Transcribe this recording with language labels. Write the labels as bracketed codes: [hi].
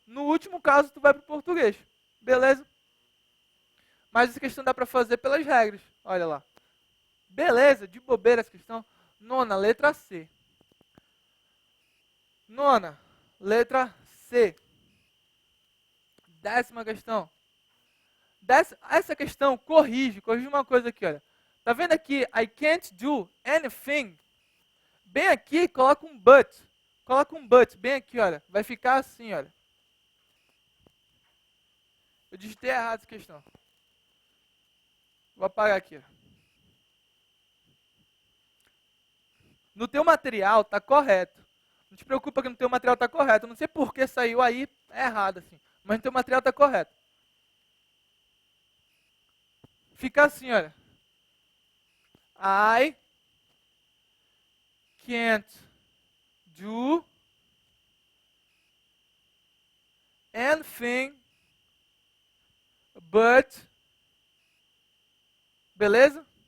[pt] No último caso, tu vai para o português. Beleza? Mas essa questão dá para fazer pelas regras. Olha lá. Beleza? De bobeira essa questão. Nona, letra C. Nona, letra C. Décima questão. Essa questão corrige uma coisa aqui, olha. Tá vendo aqui, [en] I can't do anything? [pt] Bem aqui, coloca um but. Coloca um but, bem aqui, olha. Vai ficar assim, olha. Eu digitei errado essa questão. Vou apagar aqui. No teu material tá correto. Não te preocupa que no teu material tá correto. Eu não sei por que saiu aí errado assim. Mas no teu material tá correto. fica assim, olha. [en] I can't do anything but, [pt] beleza?